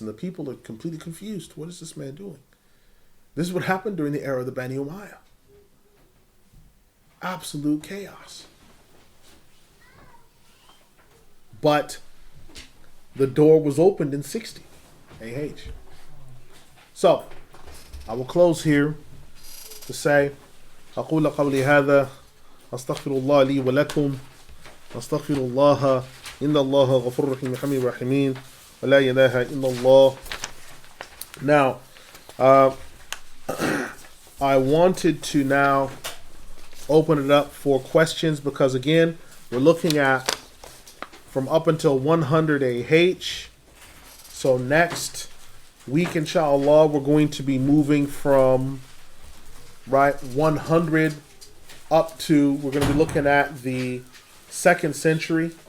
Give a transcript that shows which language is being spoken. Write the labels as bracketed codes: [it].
[en] And the people are completely confused. What is this man doing? This is what happened during the era of the Bani Umayyah. Absolute chaos. But the door was opened in 60 AH. So, I will close here to say, [ar] أقول قولي هذا أستغفر الله لي ولكم أستغفر الله إن الله غفور رحيم حميد رحيمين ولا إله إلا الله. [en] Now, I wanted to now open it up for questions because again, we're looking at from up until 100 AH. So next week, inshallah, we're going to be moving from 100 up to, we're going to be looking at the 2nd century.